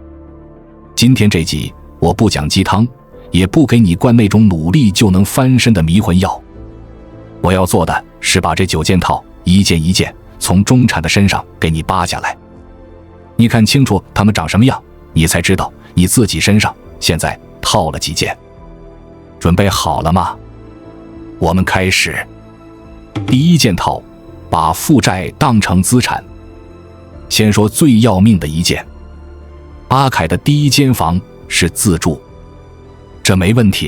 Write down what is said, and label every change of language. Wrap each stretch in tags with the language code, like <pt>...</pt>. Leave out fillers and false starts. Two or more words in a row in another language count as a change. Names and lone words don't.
<zh>今天這集我不講雞湯，也不給你灌那種努力就能翻身的迷魂藥，我要做的是把這9件套一件一件從中產的身上給你扒下來，你看清楚他們長什麼樣，你才知道你自己身上現在套了幾件。準備好了嗎？我們開始。第1件套，把負債當成資產。先說最要命的一件，阿凱的第1間房是自住，這沒問題。</zh>